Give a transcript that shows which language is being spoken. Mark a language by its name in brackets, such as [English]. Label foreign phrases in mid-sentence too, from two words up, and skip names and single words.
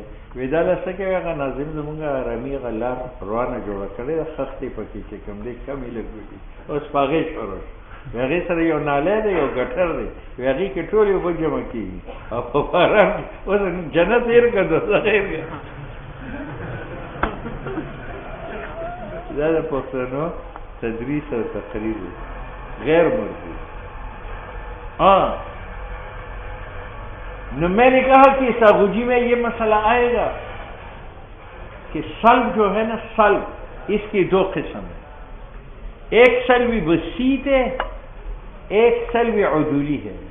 [Pashto] وایي دا له څه کوي هغه ناظم زمونږ ارامي هغه لار روانه جوړه کړې ده، خښتې پکې چې کوم دی کمې لږ دي، اوس په هغې شروع شو. هغې سره یو نالی دی یو ګټر دی، هغې کې ټول یو بل جمع کېږي او په باران کې اوس جنت هېر کړه دوزخ هېر کړه. دا د پښتنو تدریس او تقریر غیر مرجو. [Urdu] میں نے کہا کہ ساغوجی میں یہ مسئلہ آئے گا کہ سلب جو ہے نا، سلب اس کی دو قسم ہے، ایک سلبی بسیط ہے، ایک سلبی عدولی ہے۔